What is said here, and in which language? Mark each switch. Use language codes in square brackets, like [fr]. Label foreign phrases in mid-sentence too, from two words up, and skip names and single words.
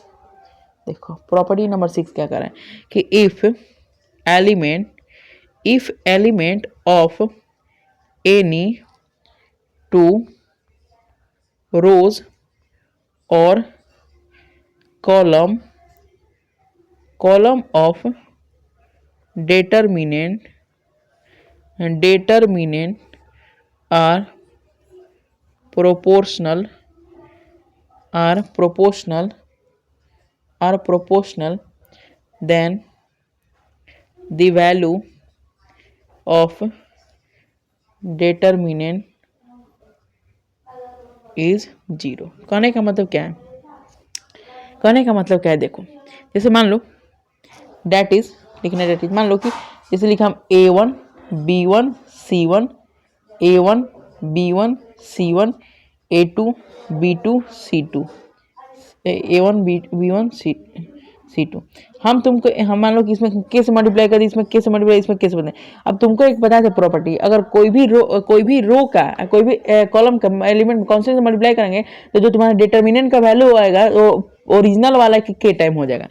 [hi] देखो [en] property number [hi] 6 क्या कर रहा है कि [en] if element of any two रोज और column of determinant are proportional then the value of determinant is 0। [hi] कहने का मतलब क्या है, कहने का मतलब क्या है, देखो जैसे मान लो [en] det is [hi] लिखना, [en] det is [hi] मान लो कि जैसे लिखा हम A1 B1 C1, A1 B1 C1, A2 B2 C2, A1 B1 C2। हम मान लो कि इसमें के से मल्टीप्लाई कर दी, इसमें के से मल्टीप्लाई, इसमें के से बताए। अब तुमको एक बताया था प्रॉपर्टी, अगर कोई भी रो का कोई भी कॉलम का एलिमेंट कौन से मल्टीप्लाई करेंगे तो जो तुम्हारा डिटर्मिनेंट का वैल्यू आएगा वो ओरिजिनल वाला के टाइम हो जाएगा।